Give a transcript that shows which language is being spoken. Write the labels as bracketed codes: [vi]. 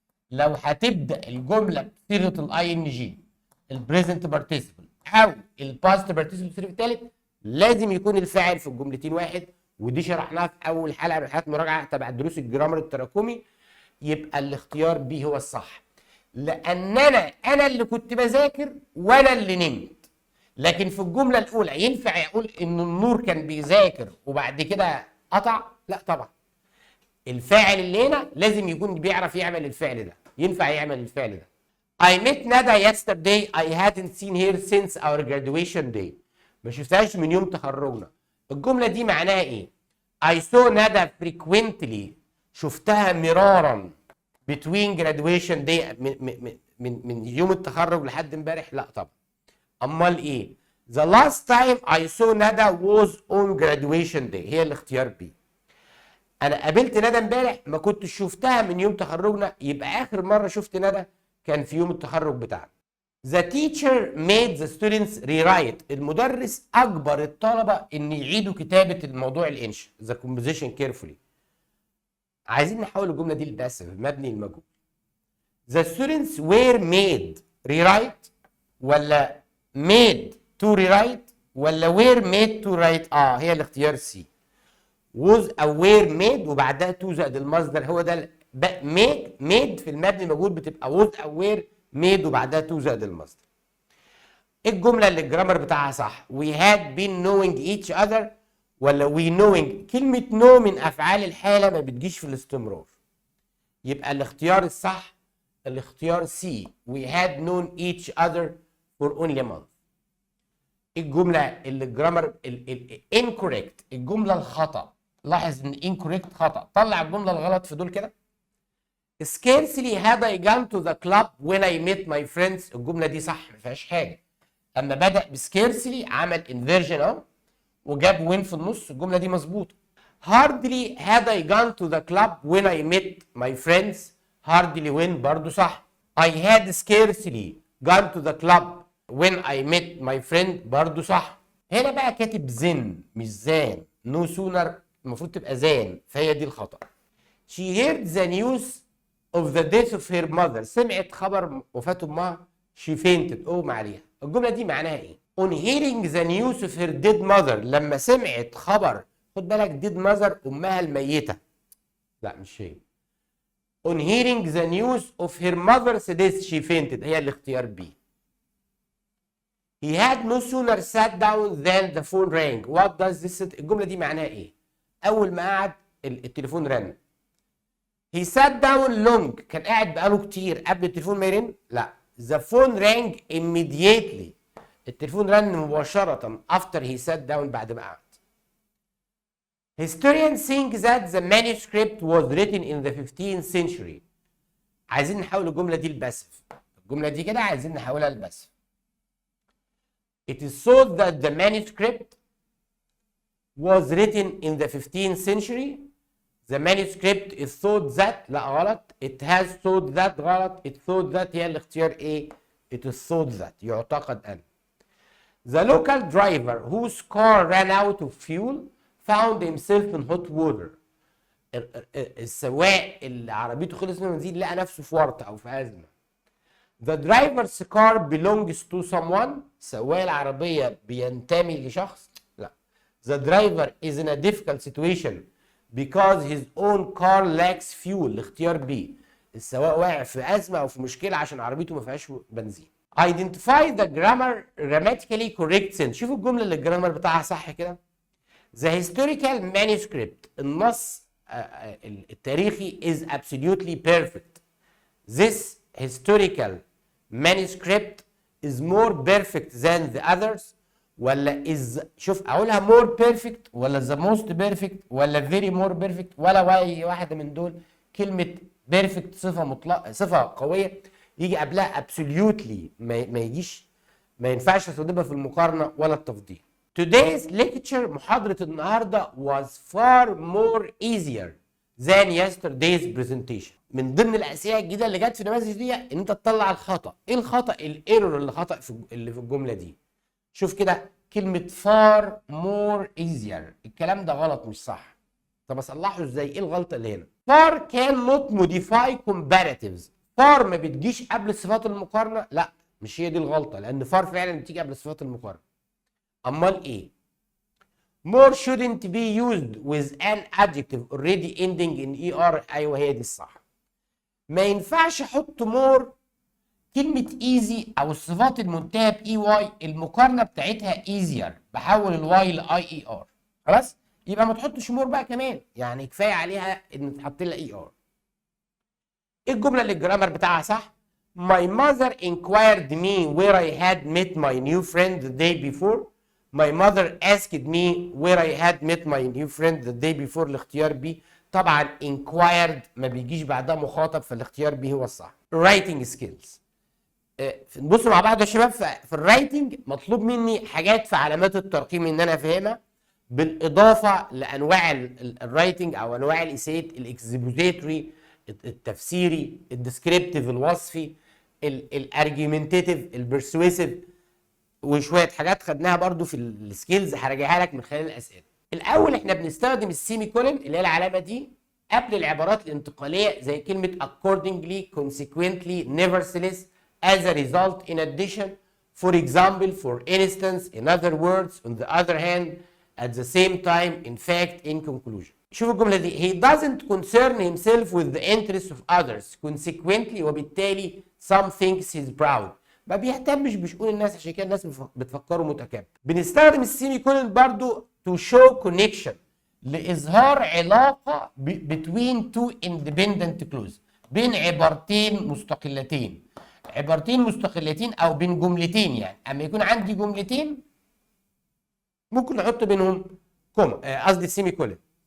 [ar] لو هتبدا الجمله بصيغه الاي ان جي البريزنت بارتيسيبل او الباست بارتيسيبل التصريف الثالث لازم يكون الفاعل في الجملتين واحد، ودي شرحناها في اول حلقه من حلقات مراجعه تبع دروس الجرامر التراكمي. يبقى الاختيار بي هو الصح، لان انا اللي كنت بذاكر وانا اللي نمت. لكن في الجمله الاولى ينفع يقول ان النور كان بيذاكر وبعد كده قطع؟ لا طبعا، الفاعل اللي هنا لازم يكون بيعرف يعمل الفعل ده، ينفع يعمل الفعل ده. [en] I met Nada yesterday I hadn't seen her since our graduation day. [ar] ما شفتهاش من يوم تخرجنا. الجمله دي معناها ايه؟ [en] I saw Nada frequently، [ar] شفتها مرارا [en] between graduation day [ar] من يوم التخرج لحد امبارح؟ لا طبعا. امال ايه؟ [en] the last time I saw Nada was on graduation day، [ar] هي الاختيار بي. انا قابلت ندى امبارح ما كنتش شفتها من يوم تخرجنا، يبقى اخر مره شفت ندى كان في يوم التخرج بتاعنا. [en] The teacher made the students rewrite، [ar] المدرس اجبر الطلبه ان يعيدوا كتابه الموضوع الانشاء [en] the composition carefully. [ar] عايزين نحول الجمله دي للباسف مبني المجهول. [en] The students were made rewrite، ولا made to rewrite، ولا were made to write؟ [ar] هي الاختيار سي. was او [en] were made [ar] وبعدها to زائد المصدر، هو ده made في المبني المجهول بتبقى was او were made وبعدها to زائد المصدر. الجمله اللي الجرامر بتاعها صح [en] we had been knowing each other، [ar] ولا [en] we knowing؟ [ar] كلمه know من افعال الحاله ما بتجيش في الاستمرار، يبقى الاختيار الصح الاختيار سي [en] we had known each other for only a month. [ar] الجمله اللي الجرامر incorrect، الجمله الخطا، لاحظ ان incorrect خطا، طلع الجمله الغلط في دول كده. [en] scarcely had I gone to the club when I met my friends، [ar] الجمله دي صح ما فيهاش حاجه. اما بدا بسكيرسلي عمل انفيرجن اهو وجاب وين في النص، الجمله دي مظبوطه. [en] hardly had I gone to the club when I met my friends، hardly when [ar] برضو صح. [en] I had scarcely gone to the club when I met my friend [ar] برضو صح. هنا بقى كاتب زن مش زان، [en] no sooner [ar] المفروض تبقى زان، فهي دي الخطأ. [en] she heard the news of the death of her mother، [ar] سمعت خبر وفاة امها [en] she fainted، [ar] اغمى عليها. الجمله دي معناها ايه؟ [en] on hearing the news of her dead mother، [ar] لما سمعت خبر، خد بالك [en] dead mother [ar] امها الميته، لا مش هي. [en] on hearing the news of her mother's death she fainted، [ar] هي الاختيار بي. [en] he had no sooner sat down than the phone rang، what does this؟ [ar] الجمله دي معناها ايه؟ اول ما قعد التليفون رن. [en] he sat down long [ar] كان قاعد بقاله كتير قبل التليفون ما يرن. [en] لا the phone rang immediately [ar] التليفون رن مباشرة [en] after he sat down [ar] بعد ما قعد. [en] historians think that the manuscript was written in the 15th century. [ar] عايزين نحول الجملة دي لباسف. الجملة دي كده عايزين نحولها لباسف. [en] It is thought that the manuscript was written in the 15th century. The manuscript is thought that لا غلط. It has thought that غلط. It thought that [ar] هي الاختيار ايه؟ [en] It is thought that [ar] يعتقد أن. [en] The local driver whose car ran out of fuel found himself in hot water. [ar] السواق اللي عربيته خلص من البنزين لقى نفسه في ورطة أو في أزمة. [en] The driver's car belongs to someone. [ar] سواق العربية بينتمي لشخص. لا. [en] The driver is in a difficult situation because his own car lacks fuel. [ar] الاختيار B. السواق واقع في أزمة أو في مشكلة عشان عربيته ما فيهاش بنزين. [en] Identify the grammatically correct sentence. [ar] شوفوا الجملة اللي الجرامر بتاعها صح كده. [en] The historical manuscript [ar] النص التاريخي [en] is absolutely perfect. This historical manuscript is more perfect than the others. [ar] ولا is شوف اقولها [en] more perfect [ar] ولا [en] the most perfect [ar] ولا [en] very more perfect [ar] ولا اي واحده من دول. كلمه perfect صفه مطلقه صفه قويه يجي قبلها absolutely ما يجيش ما ينفعش تستخدمها في المقارنه ولا التفضيل. [en] Today's lecture [ar] محاضره النهارده [en] was far more easier than yesterday's presentation. [ar] من ضمن الاسئله الجديده اللي جت في النماذج دي ان انت تطلع الخطا. ايه الخطا؟ الايرور اللي خطا اللي في الجمله دي. شوف كده كلمه [en] far more easier [ar] الكلام ده غلط مش صح. طب اصلحه ازاي؟ ايه الغلطه اللي هنا؟ [en] far cannot modify comparatives. [ar] far ما بتجيش قبل صفات المقارنه. لا مش هي دي الغلطه لان far فعلا بتيجي قبل صفات المقارنه. امال ايه؟ [en] more shouldn't be used with an adjective already ending in er. [ar] ايوه هي دي الصح. ما ينفعش احط more كلمه easy او الصفات المنتهيه باي واي المقارنه بتاعتها easier بحول الواي لاي اي ار. خلاص؟ يبقى ما تحطش more بقى كمان يعني كفايه عليها ان تحط لها اي ار. ايه الجمله اللي الجرامر بتاعها صح؟ [en] My mother inquired me where I had met my new friend the day before. My mother asked me where I had met my new friend the day before. [ar] الاختيار B. طبعا inquired ما بيجيش بعدها مخاطب فالاختيار B هو الصح. [en] Writing skills. [ar] نبص مع بعض يا شباب. في الرايتنج مطلوب مني حاجات في علامات الترقيم ان انا افهمها بالاضافه لانواع الرايتنج او انواع الاسايات الاكسبوزيتوري التفسيري الديسكريبتيف الوصفي الارجيومنتيتيف البرسويسيف وشويه حاجات خدناها برضو في السكيلز هراجعها لك من خلال الاسئله. الاول احنا بنستخدم السيمي كولن اللي هي العلامه دي قبل العبارات الانتقاليه زي كلمه [en] accordingly consequently nevertheless as a result in addition for example for instance in other words on the other hand at the same time in fact in conclusion. [ar] شوفوا الجمله دي. [en] he doesn't concern himself with the interests of others consequently وبالتالي some thinks he's proud. [ar] ما بيهتمش بشؤون الناس عشان كده الناس بتفكره متكبر. بنستخدم السيمي كولن برضو [en] to show connection [ar] لاظهار علاقه [en] between two independent clauses [ar] بين عبارتين مستقلتين. عبارتين مستقلتين او بين جملتين يعني اما يكون عندي جملتين ممكن نحط بينهم كوما قصدي السيمي كولن.